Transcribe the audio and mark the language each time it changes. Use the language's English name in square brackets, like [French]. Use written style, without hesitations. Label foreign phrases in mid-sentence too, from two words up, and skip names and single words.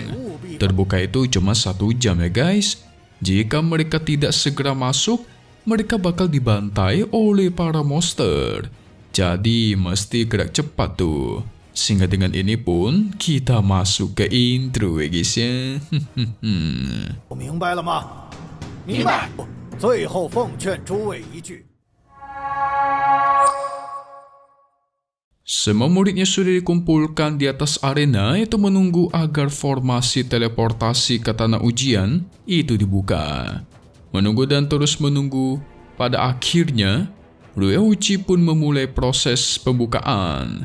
[Indonesian] Terbuka itu cuma 1 jam ya guys. Jika mereka tidak segera masuk, mereka bakal dibantai oleh para monster. Jadi mesti gerak cepat tuh. Sehingga dengan ini pun kita masuk ke intro ya guys ya. [Chinese] 明白了吗？明白。最后奉劝诸位一句。 [Indonesian] Semua muridnya sudah dikumpulkan di atas arena itu menunggu agar formasi teleportasi ke tanah ujian itu dibuka. Menunggu dan terus menunggu, pada akhirnya Ruyan Wuci pun memulai proses pembukaan.